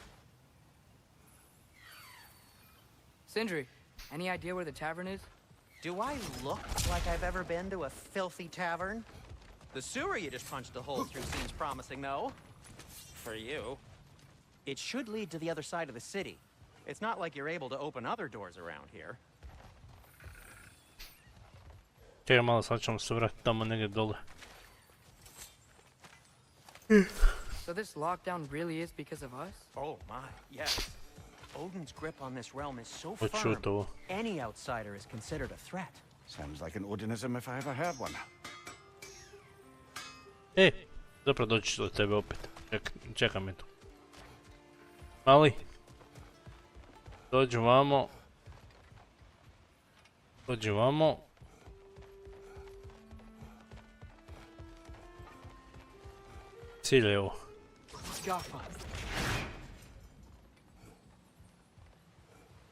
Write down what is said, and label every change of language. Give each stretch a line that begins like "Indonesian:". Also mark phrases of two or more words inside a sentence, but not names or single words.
English: Sindri, any idea where the tavern is? Do I look like I've ever been to a filthy tavern? The sewer you just punched a hole through seems promising, though. For you. It should lead to the other side of the city. It's not like you're able to open other doors around here.
Croatian: Čekaj malo, sad ćemo se vratiti tamo negdje dole.
English: So this lockdown really is because of us? Oh my, yes. Odin's grip on this realm is so
Croatian: Hoću
English: firm,
Croatian: to.
English: any outsider is considered a threat. Sounds like an Odinism if I ever heard one.
Croatian: Zapravo doći do tebe opet. Čekaj me tu. Mali. Dođi vamo. Dođi vamo. Cilj je ovo.